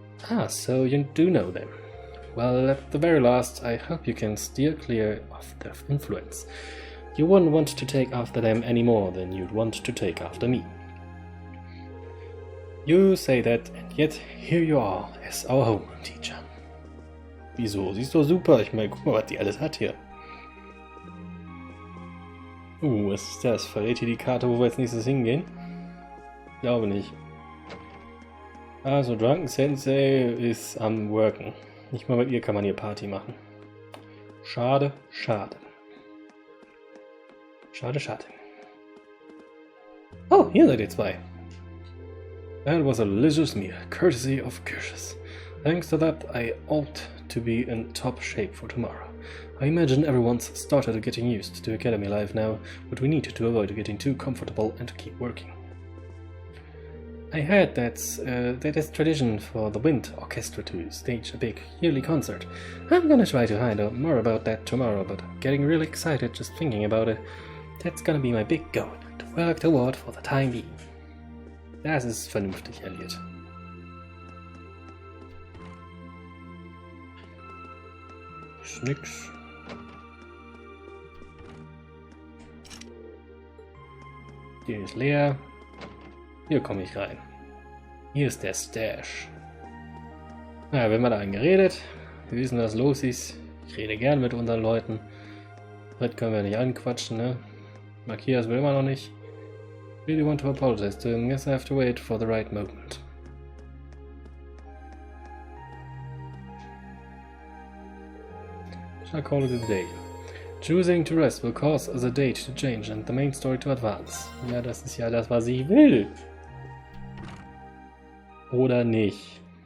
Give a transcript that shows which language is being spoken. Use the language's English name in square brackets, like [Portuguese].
[English] Ah, so you do know them. Well, at the very last, I hope you can steer clear of their influence. You wouldn't want to take after them any more than you'd want to take after me. You say that, and yet here you are as our homeroom teacher. [German] Wieso? Sie ist doch super. Ich meine, guck mal, was die alles hat hier. Was ist das? Verrät hier die Karte, wo wir als nächstes hingehen? Glaube nicht. Also, Drunken Sensei ist am Worken. Nicht mal mit ihr kann man hier Party machen. Schade, schade. Schade, schade. Oh, hier seid ihr zwei. [English] That was a delicious meal, courtesy of Jusis. Thanks to that, I ought to be in top shape for tomorrow. I imagine everyone's started getting used to academy life now, but we need to avoid getting too comfortable and to keep working. I heard that is tradition for the Wind Orchestra to stage a big yearly concert. I'm gonna try to find out more about that tomorrow, but I'm getting really excited just thinking about it. That's gonna be my big goal, to work toward for the time being. [German] Das ist vernünftig, Elliot. Ist nix. Hier ist leer. Hier komme ich rein. Hier ist der Stash. Naja, wenn wir da geredet, wir wissen, was los ist. Ich rede gern mit unseren Leuten. Heute können wir nicht anquatschen, ne? Matthias will immer noch nicht. [English] Really want to apologize to him. Guess I have to wait for the right moment. Shall I call it a day? Choosing to rest will cause the date to change and the main story to advance. [German] Ja, das ist ja das, was ich will. Oder nicht?